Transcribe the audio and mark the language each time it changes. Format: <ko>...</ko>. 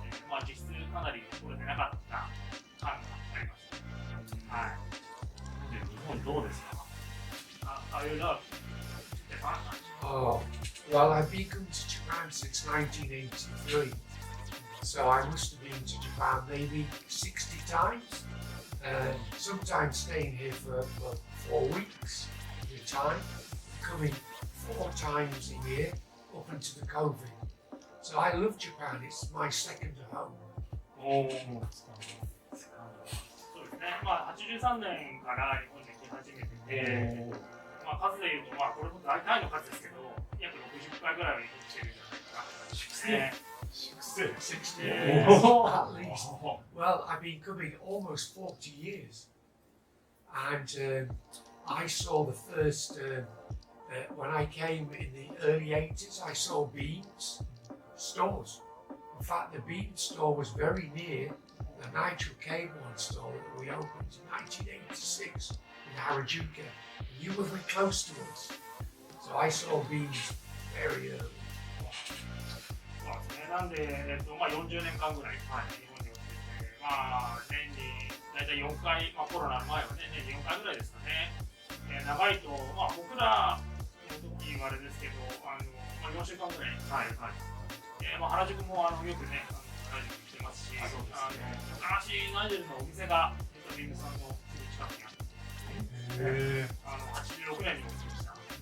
<ja>まあ、実質かなり来れてなかった感がありました。はい。日本どうですか？</ja> <en>Are you love Japan? Oh, well, I've been to Japan since 1983, so I must have been to Japan maybe 60 times, sometimes staying here for 4 weeks at a time, coming 4 times a year up until the COVID. So I love Japan, it's my second home.</en> <ja>そうですね、まあ、83年から日本に来始めてて、まあ、数でいうと、まあ、これも大体の数ですけど、約60回ぐらいは日本に来てるんじゃないかな。</ja> <en>60 years at least. Well, I've been coming almost 40 years. And I saw the first, when I came in the early 80s, I saw Beams stores. In fact, the Beams store was very near the Nigel Cabourn store that we opened in 1986 in Harajuku. You were very close to us. So I saw Beams very early.</en> <ja>そうですね、なんで、まあ、40年間ぐらい、日本に来てて、まあ、年に大体4回、まあ、コロナの前はね、年に4回ぐらいですかね。長いと、まあ、僕らの時はあれですけど、まあ、4週間ぐらい、まあ、原宿もよくね、原宿来てますし、昔、ナイジェルのお店が、ビームさんのすぐ近くにあって、86年にオープンした。</ja>